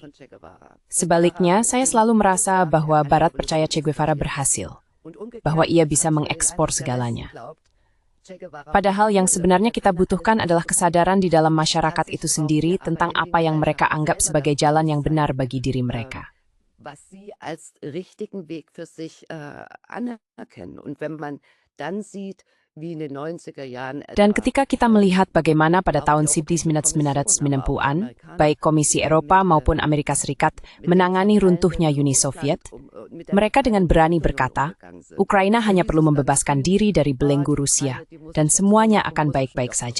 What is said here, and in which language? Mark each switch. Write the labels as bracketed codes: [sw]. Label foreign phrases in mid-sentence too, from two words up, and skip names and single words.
[id] Sebaliknya, saya selalu merasa bahwa Barat percaya Che Guevara berhasil. Bahwa ia bisa mengekspor segalanya. Padahal yang sebenarnya kita butuhkan adalah kesadaran di dalam masyarakat itu sendiri tentang apa yang mereka anggap sebagai jalan yang benar bagi diri mereka. [de] Was sie als richtigen Weg für sich anerkennen. Und wenn man dann sieht, wie in den 90er Jahren [id] Dan ketika kita melihat bagaimana pada tahun 1990-an, baik Komisi Eropa maupun Amerika Serikat menangani runtuhnya Uni Soviet, mereka dengan berani berkata, Ukraina hanya perlu membebaskan diri dari belenggu Rusia, dan semuanya akan baik-baik saja.